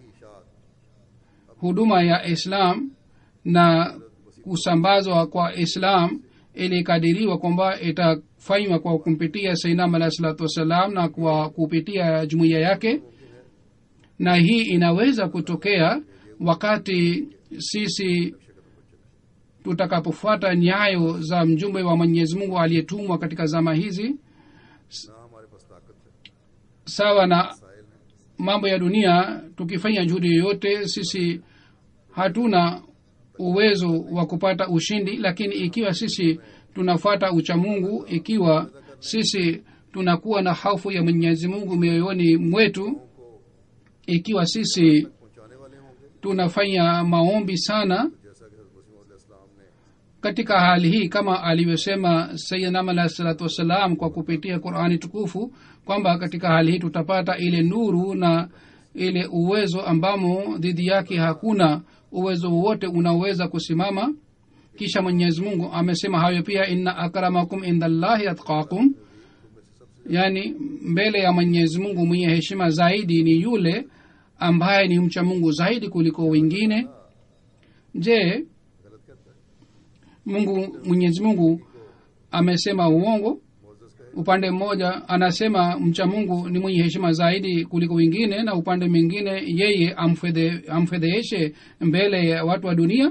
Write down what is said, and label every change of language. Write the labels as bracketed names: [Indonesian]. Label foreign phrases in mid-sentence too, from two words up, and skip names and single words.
[Swahili] Huduma ya Islam na kusambazwa kwa Islam ilikadiriwa kwamba itafanywa kwa kumpitia Sayyidina [Arabic] عليه الصلاة والسلام [Swahili] na kwa kupitia jumuiya yake, na hii inaweza kutokea wakati sisi tutakapofuata nyayo za mjumbe wa Mwenyezi Mungu aliyetumwa katika zama hizi, [Urdu] نہ ہمارے پاس طاقت ہے, [Swahili] sawa na mambo ya dunia, tukifanya juhudi yoyote sisi hatuna uwezo wa kupata ushindi. Lakini ikiwa sisi tunafuata uchamungu, ikiwa sisi tunakuwa na hofu ya Mwenyezi Mungu mioyoni mwetu, ikiwa sisi [Urdu] پہنچانے والے ہوں گے, [Swahili] tunafanya maombi sana [Urdu] جیسا کہ حضرت مسیح موعود اسلام نے [Swahili] katika hali hii, kama alivyosema Sayyidina [Arabic] عليه الصلاة والسلام [Swahili] kwa kupitia Qur'ani tukufu, kwamba katika hali hii tutapata ile nuru na ile uwezo ambamo dhidi yake hakuna uwezo wote unaweza kusimama. Kisha Mwenyezi Mungu amesema hayo pia, [Arabic] إن أكرمكم عند الله أتقاكم, [Swahili] yani mbele ya Mwenyezi Mungu mwenye heshima zaidi ni yule ambaye ni mcha Mungu zaidi kuliko wengine. Je, Mwenyezi Mungu amesema uongo? Upande mmoja anasema mcha Mungu ni mwenye heshima zaidi kuliko wengine, na upande mwingine yeye amfedheshe mbele ya watu wa dunia.